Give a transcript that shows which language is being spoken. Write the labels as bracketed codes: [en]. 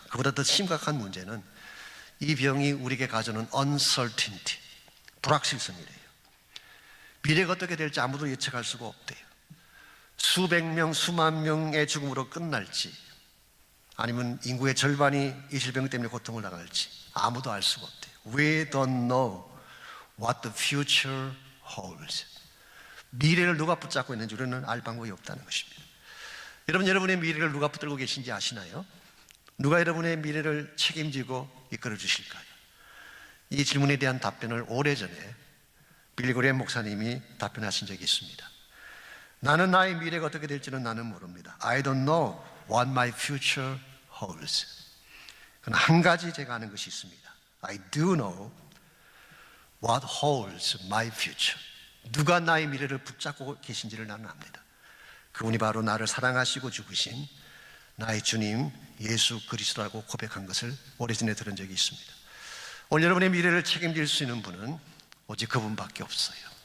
[ko] 그보다 더 심각한 문제는 이 병이 우리에게 가져오는 uncertainty, 불확실성이래요. 미래가 어떻게 될지 아무도 예측할 수가 없대요. 수백 명, 수만 명의 죽음으로 끝날지 아니면 인구의 절반이 이 질병 때문에 고통을 당할지 아무도 알 수가 없대요. [en] We don't know what the future holds. [ko] 미래를 누가 붙잡고 있는지 우리는 알 방법이 없다는 것입니다. 여러분, 여러분의 미래를 누가 붙들고 계신지 아시나요? 누가 여러분의 미래를 책임지고 이끌어 주실까요? 이 질문에 대한 답변을 오래전에 빌리그레임 목사님이 답변하신 적이 있습니다. 나는 나의 미래가 어떻게 될지는 나는 모릅니다. [en] I don't know what my future holds. [ko] 그러나 한 가지 제가 아는 것이 있습니다. [en] I do know what holds my future. [ko] 누가 나의 미래를 붙잡고 계신지를 나는 압니다. 그분이 바로 나를 사랑하시고 죽으신 나의 주님 예수 그리스도라고 고백한 것을 오래전에 들은 적이 있습니다. 오늘 여러분의 미래를 책임질 수 있는 분은 오직 그분밖에 없어요.